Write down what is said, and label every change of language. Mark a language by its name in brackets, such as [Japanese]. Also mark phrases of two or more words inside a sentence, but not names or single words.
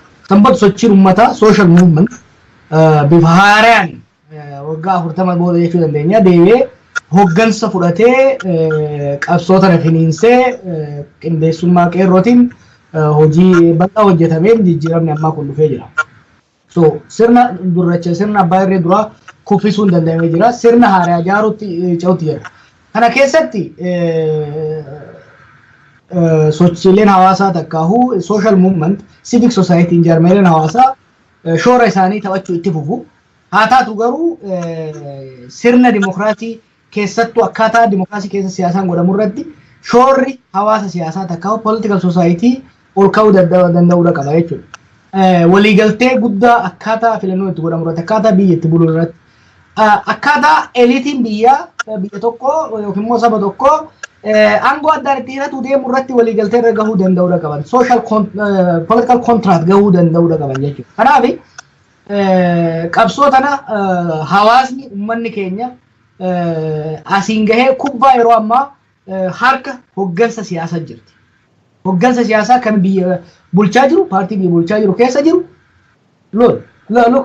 [Oromo] Sanbata sochiin uummataa [English] social movement [Oromo] bifa haaraan waggaa 40 booda jechuu dandeenya deebi'ee hoggansa fudhatee qabsoota finiinsee qindeessummaa qeerrootiin hojii bal'aa hojjetameen jijjiiramni ammaa kun dhufee jira. So sirna durracha sirna abbaa irree duraa kuffisuun danda'amee jira. Sirna haaraa ijaaruutti ce'uutti jira. Kana keessatti sochiileen hawaasaa takkaahuu [English] social movement civic society [Oromo] jaarmiyaaleen hawaasaa shoora isaanii taphachuu itti fufu. Haa taatu garuu sirna dimokiraasii keessattuu akkaataa dimokiraasii keessa siyaasaan godhamu irratti shoorri hawaasa siyaasaa takkaa'u [English] political society [Oromo] ol ka'uu danda'uudha qaba jechuudha. Waliigaltee guddaa akkaataa filannoo itti godhamu irratti akkaataa biyya itti buluu irratti akkaataa eliitiin biyya tokkoo yookiin immoo saba tokkoo aangoo addaan itti hiratu deemu irratti waliigaltee irra gahuu danda'uudha qaban. [English] Social political contract [Oromo] gahuu danda'uudha qaban jechuudha. Kanaaf qabsoo tana hawaasni uummanni keenya asiin gahee kubbaa yeroo ammaa harka hoggansa siyaasaa jirti. Hoggansa siyaasaa kan biyya bulchaa jiru, paartii biyya bulchaa jiru keessa jiru lokan.